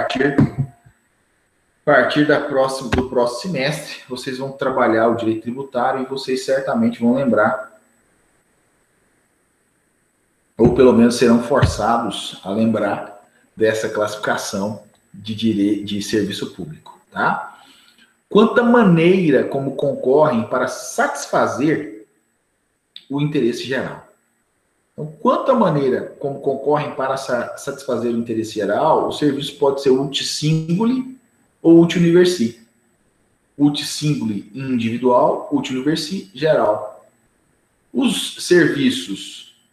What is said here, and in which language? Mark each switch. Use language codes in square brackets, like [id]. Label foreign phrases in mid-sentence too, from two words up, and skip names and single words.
[pt] partir do próximo semestre, vocês vão trabalhar o direito tributário e vocês certamente vão lembrar, ou pelo menos serão forçados a lembrar dessa classificação de serviço público, tá? Quanto à maneira como concorrem para satisfazer o interesse geral. Então, quanto à maneira como concorrem para satisfazer o interesse geral, o serviço pode ser [la] uti singuli [pt] ou [la] uti universi. Uti singuli individual, uti universi geral. [pt] Os serviços